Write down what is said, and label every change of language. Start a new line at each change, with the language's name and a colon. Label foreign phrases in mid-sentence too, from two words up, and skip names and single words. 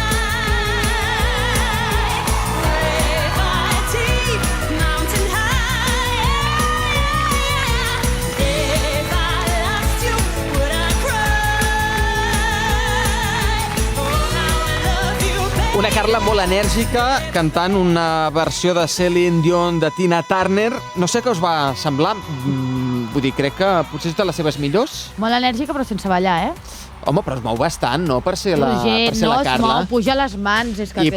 English: Mountain high. If I lost you, would I cry? Oh, how I love you, baby.
Catalan: Una Carla molt enèrgica, cantant una versió de Celine Dion de Tina Turner. No sé què us va semblar. Vull dir, crec que potser és de les seves millors. Molt enèrgica, però sense ballar, eh? Home, però es mou bastant, no? Per ser la no es Carla. mou, puja les mans, és que